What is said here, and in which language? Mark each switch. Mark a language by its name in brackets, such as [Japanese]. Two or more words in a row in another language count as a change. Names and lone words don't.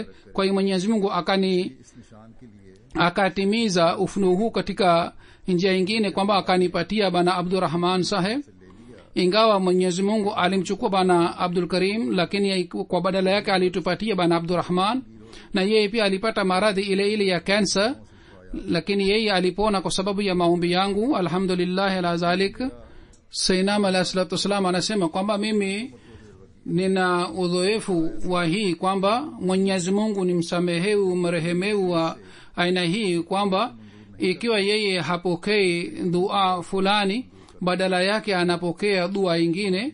[Swahili] kwa hiyo Mwenyezi Mungu akatimiza ufunuo huu katika njia nyingine kwamba akanipatia bana Abdurrahman Saheb. ingawa Mwenyezi Mungu alimchukua bana Abdul Karim, lakini kwa badala yake alitupatia bana Abdurrahman, na yeye pia alipata maradhi ile ile ya kansa, lakini yeye alipona kwa sababu ya maombi yangu. [Arabic] الحمد لله على ذلك. [Swahili] Sayyidina [Arabic] عليه الصلاة والسلام [Swahili] anasema kwamba mimi nina udhoefu wa hii kwamba Mwenyezi Mungu ni msamehevu mrehemeu wa aina hii, kwamba ikiwa yeye hapokei dua fulani badala yake anapokea dua ingine.